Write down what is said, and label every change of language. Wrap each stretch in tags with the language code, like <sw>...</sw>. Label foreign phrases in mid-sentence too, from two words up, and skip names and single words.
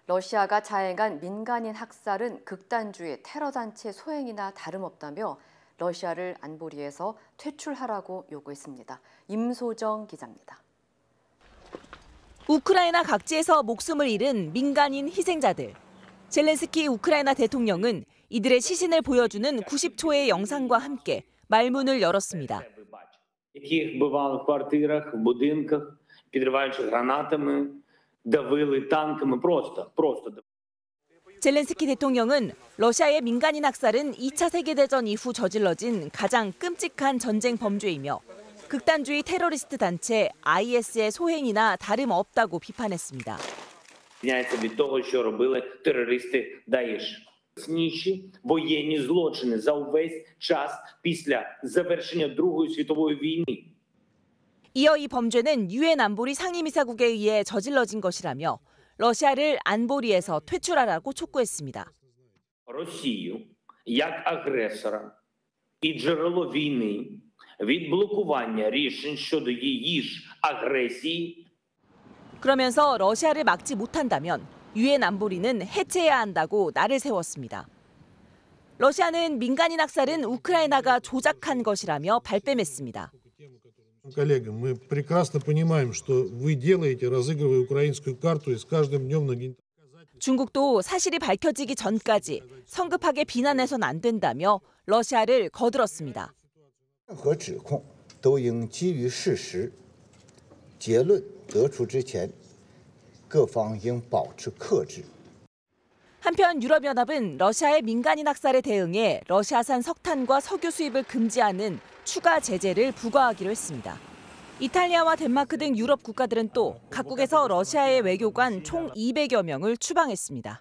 <ko>러시아가 자행한 민간인 학살은 극단주의 테러 단체 소행이나 다름없다며 러시아를 안보리에서 퇴출하라고 요구했습니다. 임소정 기자입니다. 우크라이나 각지에서 목숨을 잃은 민간인 희생자들. 젤렌스키 우크라이나 대통령은 이들의 시신을 보여주는 90초의 영상과 함께 말문을 열었습니다.</ko> <uk>Яких вбивали в квартирах, в будинках, підриваючи гранатами, давили танками, просто.</uk> <ko>젤렌스키 대통령은 러시아의 민간인 학살은 2차 세계대전 이후 저질러진 가장 끔찍한 전쟁 범죄이며 극단주의 테러리스트 단체 IS의 소행이나 다름없다고 비판했습니다.</ko> <uk>Відрізняється від того, що робили терористи ДАІШ. Найстрашніші воєнні злочини за увесь час після завершення Другої світової війни.</uk> <ko>이어 이 범죄는 유엔 안보리 상임이사국에 의해 저질러진 것이라며 러시아를 안보리에서 퇴출하라고 촉구했습니다.</ko> <uk>Росію як агресора і джерело війни від блокування рішень щодо її ж агресії.</uk> <ko>그러면서 러시아를 막지 못한다면 유엔 안보리는 해체해야 한다고 날을 세웠습니다. 러시아는 민간인 학살은 우크라이나가 조작한 것이라며 발뺌했습니다.</ko> <ru>Коллега, мы прекрасно понимаем, что вы делаете, разыгрывая украинскую карту, и с каждым днем нагнетаете.</ru> <ko>중국도 사실이 밝혀지기 전까지 성급하게 비난해선 안 된다며 러시아를 거들었습니다.</ko> <zh>和指控都应基于事实，结论得出之前，各方应保持克制。</zh> <ko>한편 유럽연합은 러시아의 민간인 학살에 대응해 러시아산 석탄과 석유 수입을 금지하는 추가 제재를 부과하기로 했습니다. 이탈리아와 덴마크 등 유럽 국가들은 또 각국에서 러시아의 외교관 총 200여 명을 추방했습니다.</ko>